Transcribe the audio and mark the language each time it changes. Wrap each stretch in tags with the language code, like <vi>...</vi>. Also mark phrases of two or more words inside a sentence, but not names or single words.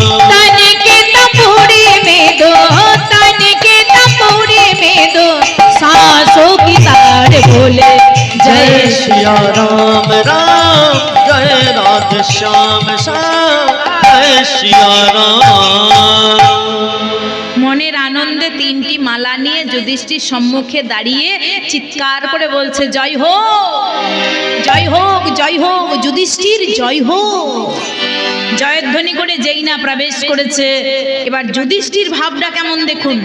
<hi>तन के तपुरे में दो, तन के तपुरे में दो सांसों की तार बोले। जय सिया राम राम, जय राधे श्याम श्याम, जय सिया राम।</hi> <bn>মনের আনন্দে তিনটি মালা নিয়ে যুধিষ্ঠির সম্মুখে দাঁড়িয়ে চিৎকার করে বলছে, জয় হোক, জয় হোক, জয় হোক, যুধিষ্ঠির জয় হোক। জয়ধ্বনি করে যেই না প্রবেশ করেছে, এবার যুধিষ্ঠির ভাবটা কেমন দেখুন।</bn>